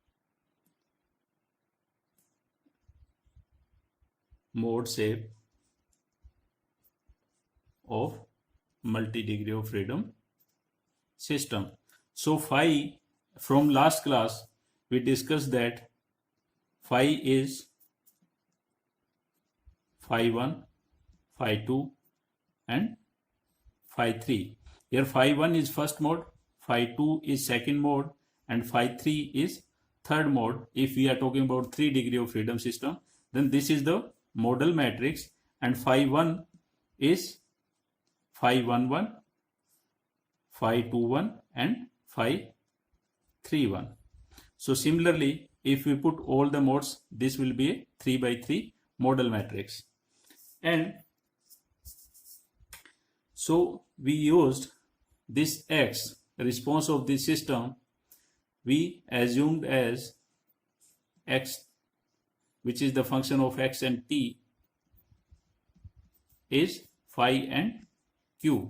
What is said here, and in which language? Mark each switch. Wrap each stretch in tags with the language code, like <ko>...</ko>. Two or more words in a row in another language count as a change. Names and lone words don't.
<en>mode shape of multi-degree of freedom system. So phi, from last class we discussed that phi is phi 1, phi 2 and phi 3. Here phi 1 is first mode, phi 2 is second mode, and phi 3 is third mode. If we are talking about 3 degree of freedom system, then this is the model matrix, and phi 1 is phi 1 1, phi 2 1 and phi 3 1. So similarly if we put all the modes, this will be a 3 by 3 model matrix. And so we used this x, response of this system, we assumed as x, which is the function of x and t, is phi and Q.</en>